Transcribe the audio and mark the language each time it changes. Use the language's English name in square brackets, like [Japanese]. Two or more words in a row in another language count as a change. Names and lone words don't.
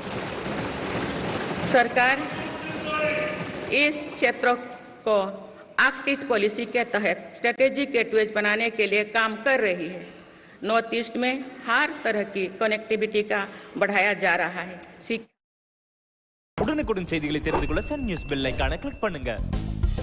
[Hindi] सरकार इस क्षेत्र को एक्ट ईस्ट पॉलिसी के तहत [English] strategic gateways [Hindi] बनाने के लिए काम कर रही है। नॉर्थ ईस्ट में हर तरह की कनेक्टिविटी का बढ़ाया जा रहा है। [Tamil] உடனுக்குடன் செய்திகளை தெரிந்து கொள்ள சன் நியூஸ் பெல் ஐகானை கிளிக் பண்ணுங்க.